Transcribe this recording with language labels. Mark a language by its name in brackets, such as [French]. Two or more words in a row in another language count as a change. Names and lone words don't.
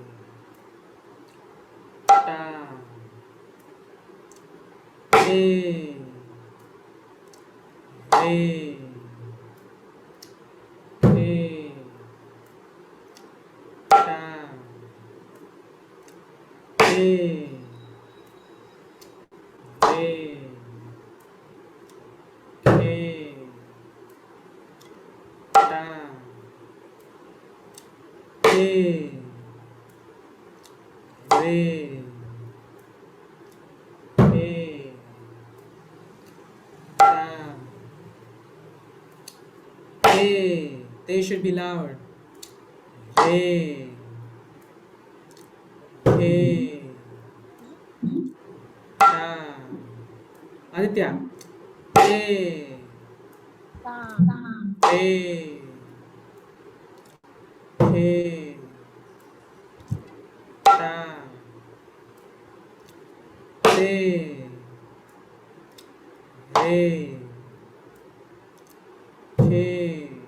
[English] Ta, He, Re, He, Ta, He, Re, He, Ta, He, Re, He, Ta, He. They should be loud. He, He, Ta. Aditya. He, He, He, Ta, He, He, He,